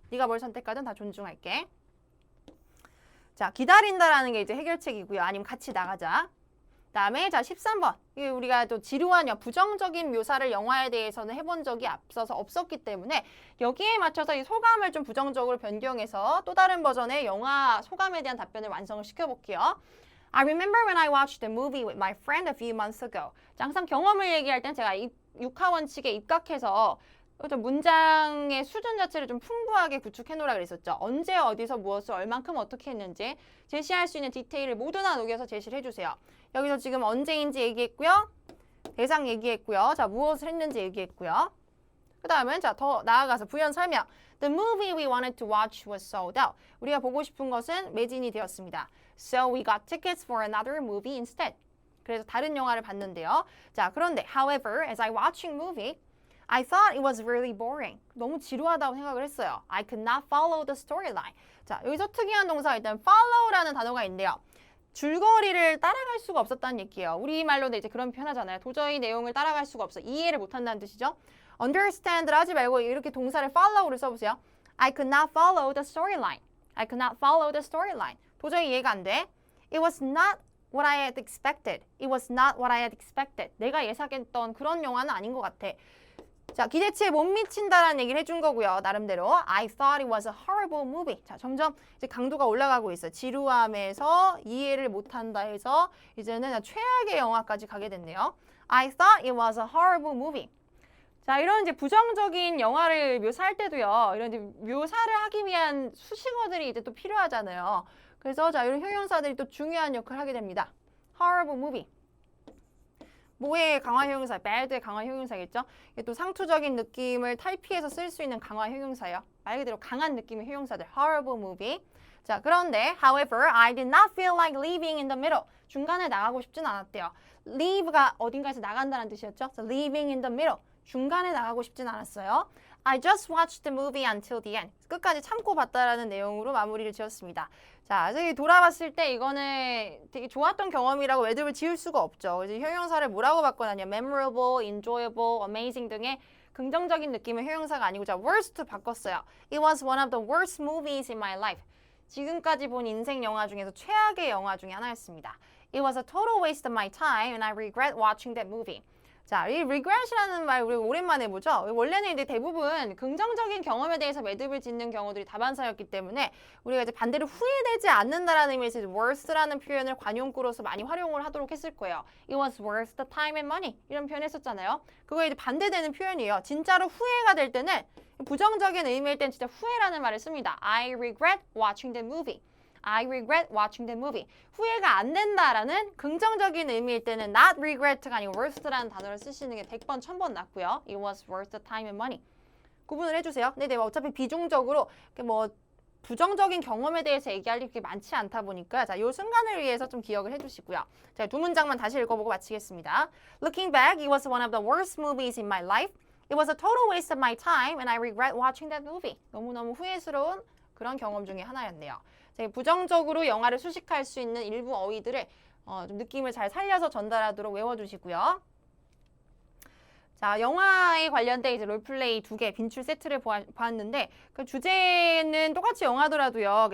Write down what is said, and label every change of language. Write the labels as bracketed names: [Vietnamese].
[Korean] 네가 뭘 선택하든 다 존중할게. 자, 기다린다라는 게 이제 해결책이고요. 아니면 같이 나가자. 그다음에 자 13번. 이게 우리가 또 지루한 부정적인 묘사를 영화에 대해서는 해본 적이 앞서서 없었기 때문에 여기에 맞춰서 이 소감을 좀 부정적으로 변경해서 또 다른 버전의 영화 소감에 대한 답변을 완성을 시켜볼게요. [English] I remember when I watched the movie with my friend a few months ago. [Korean] 자, 항상 경험을 얘기할 땐 제가 육하 원칙에 입각해서 문장의 수준 자체를 좀 풍부하게 구축해놓으라 그랬었죠. 언제 어디서 무엇을 얼만큼 어떻게 했는지 제시할 수 있는 디테일을 모두 다 녹여서 제시를 해주세요. 여기서 지금 언제인지 얘기했고요. 대상 얘기했고요. 자, 무엇을 했는지 얘기했고요. 그 다음은 자, 더 나아가서 부연 설명. [English] The movie we wanted to watch was sold out. [Korean] 우리가 보고 싶은 것은 매진이 되었습니다. [English] So we got tickets for another movie instead. [Korean] 그래서 다른 영화를 봤는데요. 자, 그런데 [English] however, as I watching movie, I thought it was really boring. [Korean] 너무 지루하다고 생각을 했어요. [English] I could not follow the storyline. [Korean] 자, 여기서 특이한 동사가 일단 follow라는 단어가 있는데요. 줄거리를 따라갈 수가 없었다는 얘기예요. 우리말로는 이제 그런 표현 하잖아요. 도저히 내용을 따라갈 수가 없어. 이해를 못한다는 뜻이죠. understand를 하지 말고 이렇게 동사를 follow를 써보세요. [English] I could not follow the storyline. I could not follow the storyline. [Korean] 도저히 이해가 안 돼. [English] It was not what I had expected. It was not what I had expected. [Korean] 내가 예상했던 그런 영화는 아닌 것 같아. 자, 기대치에 못 미친다라는 얘기를 해준 거고요. 나름대로 [English] I thought it was a horrible movie. [Korean] 자, 점점 이제 강도가 올라가고 있어요. 지루함에서 이해를 못한다 해서 이제는 최악의 영화까지 가게 됐네요. [English] I thought it was a horrible movie. [Korean] 자, 이런 이제 부정적인 영화를 묘사할 때도요. 이런 이제 묘사를 하기 위한 수식어들이 이제 또 필요하잖아요. 그래서 자, 이런 형용사들이 또 중요한 역할을 하게 됩니다. [English] horrible movie. [Korean] 뭐의 강화 형용사, bad의 강화 형용사겠죠? 이게 또 상투적인 느낌을 탈피해서 쓸 수 있는 강화 형용사예요. 말 그대로 강한 느낌의 형용사들. [English] horrible movie. [Korean] 자, 그런데 [English] however, I did not feel like leaving in the middle. [Korean] 중간에 나가고 싶진 않았대요. leave가 어딘가에서 나간다는 뜻이었죠? [English] So leaving in the middle. [Korean] 중간에 나가고 싶진 않았어요. [English] I just watched the movie until the end. [Korean] 끝까지 참고 봤다라는 내용으로 마무리를 지었습니다. 자, 저기 돌아봤을 때 이거는 되게 좋았던 경험이라고 매듭을 지을 수가 없죠. 그래서 형용사를 뭐라고 바꿔놨냐? memorable, enjoyable, amazing 등의 긍정적인 느낌의 형용사가 아니고 자, worst 바꿨어요. [English] It was one of the worst movies in my life. [Korean] 지금까지 본 인생 영화 중에서 최악의 영화 중에 하나였습니다. [English] It was a total waste of my time and I regret watching that movie. [Korean] 자, 이 regret이라는 말 우리 오랜만에 보죠. 원래는 이제 대부분 긍정적인 경험에 대해서 매듭을 짓는 경우들이 다반사였기 때문에 우리가 이제 반대로 후회되지 않는다라는 의미에서 worth라는 표현을 관용구로서 많이 활용을 하도록 했을 거예요. [English] It was worth the time and money [Korean] 이런 표현 했었잖아요. 그거에 이제 반대되는 표현이에요. 진짜로 후회가 될 때는 부정적인 의미일 땐 진짜 후회라는 말을 씁니다. [English] I regret watching the movie. I regret watching the movie. [Korean] 후회가 안 된다라는 긍정적인 의미일 때는 not regret가 아니고 worth라는 단어를 쓰시는 게 100번, 1000번 낫고요. [English] It was worth the time and money. [Korean] 구분을 해주세요. 네, 어차피 비중적으로 뭐 부정적인 경험에 대해서 얘기할 게 많지 않다 보니까 자, 이 순간을 위해서 좀 기억을 해주시고요. 자, 두 문장만 다시 읽어보고 마치겠습니다. [English] Looking back, it was one of the worst movies in my life. It was a total waste of my time and I regret watching that movie. [Korean] 너무너무 후회스러운 그런 경험 중에 하나였네요. 부정적으로 영화를 수식할 수 있는 일부 어휘들을 좀 느낌을 잘 살려서 전달하도록 외워주시고요. 자, 영화에 관련된 이제 롤플레이 2개 빈출 세트를 보았는데 그 주제는 똑같이 영화더라도요.